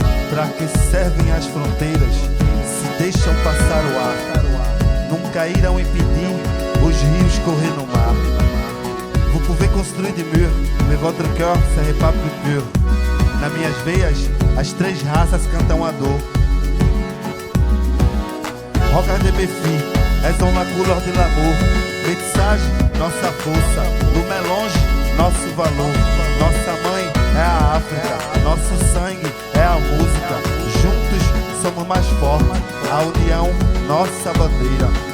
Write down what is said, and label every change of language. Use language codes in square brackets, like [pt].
[pt] Pra que servem as fronteiras se deixam passar o ar? Nunca irão impedir os rios correr no mar. [fr] Vous pouvez construire des murs, mais votre cœur serait pas plus pur. [pt] Nas minhas veias, as três raças cantam a dor. [fr] Regardez mes filles, elles ont la couleur de l'amour. [pt] Métissage, nossa força. Do mélange, nosso valor. Nossa mãe é a África, nosso sangue é a música. Juntos somos mais fortes, a união, nossa bandeira.